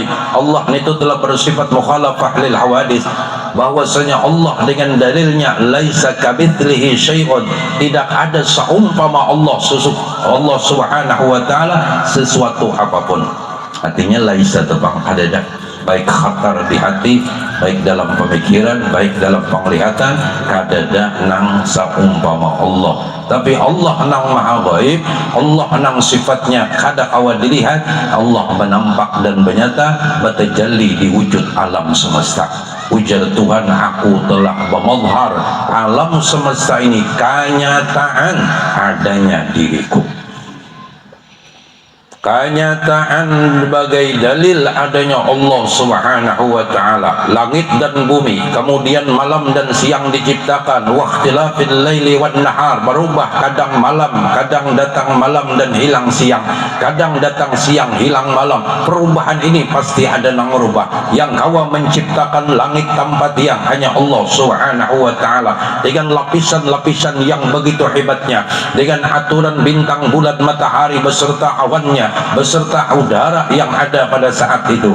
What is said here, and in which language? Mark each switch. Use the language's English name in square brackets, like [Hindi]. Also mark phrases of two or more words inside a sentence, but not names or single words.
[Indonesian] Allah itu telah bersifat [Arabic] مخالفة للحوادث, [Indonesian] bahwasanya Allah dengan dalilnya [Arabic] ليس كمثله شيء, [Indonesian] tidak ada seumpama Allah [Arabic] سبحانه وتعالى [Indonesian] sesuatu apapun. Artinya laisa tepang ada, baik khatar di hati, baik dalam pemikiran, baik dalam penglihatan, [Banjar] kadada nang saumpama Allah. [Indonesian] Tapi Allah nang maha gaib, Allah nang sifatnya kada kawa dilihat, Allah menampak dan menyata, bertajalli di wujud alam semesta. Ujar Tuhan, aku telah memazhar alam semesta ini kenyataan adanya diriku. Kenyataan sebagai dalil adanya Allah [Arabic] سبحانه وتعالى. [Indonesian] Langit dan bumi, kemudian malam dan siang diciptakan. [Arabic] واختلاف الليل والنهار, [Indonesian] berubah, kadang malam, kadang datang malam dan hilang siang, kadang datang siang hilang malam. Perubahan ini pasti ada nang merubah. Yang kawa menciptakan langit tanpa tiang hanya Allah [Arabic] سبحانه وتعالى, [Indonesian] dengan lapisan-lapisan yang begitu hebatnya, dengan aturan bintang, bulan, matahari beserta awannya, beserta udara yang ada pada saat itu.